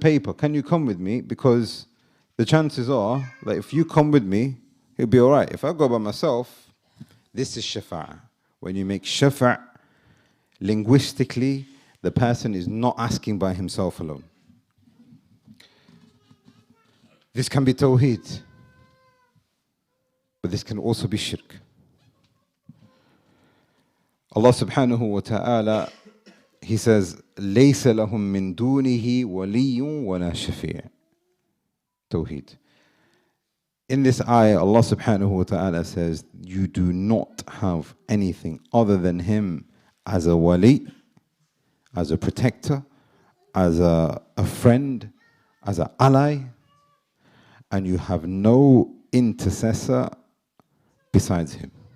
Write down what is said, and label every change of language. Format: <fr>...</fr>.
<en>Paper, can you come with me? Because the chances are that if you come with me, he'll be all right. If I go by myself, this is shafa'. When you make shafa', linguistically, the person is not asking by himself alone. This can be tawheed, but this can also be shirk. Allah subhanahu wa ta'ala, He says,</en> <ar>لَيْسَ لَهُم مِّن دُونِهِ وَلِيٌّ وَلَا شَفِيعٌ.</ar> <en>Tawheed. In this ayah, Allah subhanahu wa ta'ala says, you do not have anything other than Him as a wali, as a protector, as a friend, as an ally, and you have no intercessor besides Him.</en>